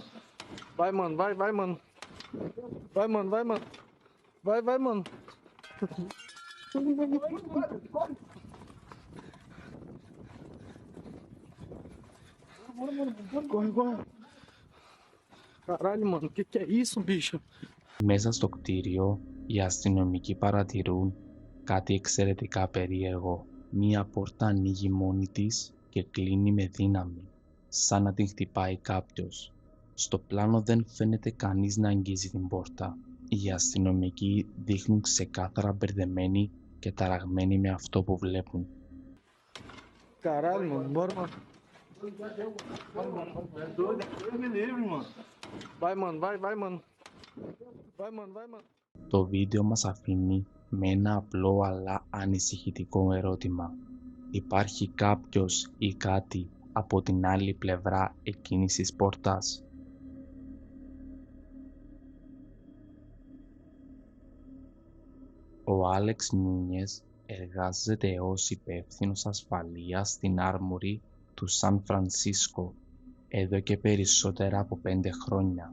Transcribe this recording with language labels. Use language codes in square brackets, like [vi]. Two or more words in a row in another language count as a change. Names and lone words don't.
[pt] Vai, mano. Vai, mano. Vai, mano. Vai, mano. Corre. Caralho, mano. Que é isso, bicho? [el] Μέσα στο κτίριο οι αστυνομικοί παρατηρούν κάτι εξαιρετικά περίεργο. Μία πόρτα ανοίγει μόνη της και κλείνει με δύναμη, σαν να την χτυπάει κάποιος. Στο πλάνο δεν φαίνεται κανείς να αγγίζει την πόρτα. Οι αστυνομικοί δείχνουν ξεκάθαρα μπερδεμένοι και ταραγμένοι με αυτό που βλέπουν. [pt] Caralho, mano. Bora, mano. É doido, Deus me livre, mano. Vai, mano. Vai, mano. Vai, mano. [el] Το βίντεο μας αφήνει με ένα απλό αλλά ανησυχητικό ερώτημα. Υπάρχει κάποιος ή κάτι από την άλλη πλευρά εκείνης της πόρτας? Ο Άλεξ Νούνιες εργάζεται ως υπεύθυνος ασφαλείας στην Armory του Σαν Φρανσίσκο εδώ και περισσότερα από 5 χρόνια.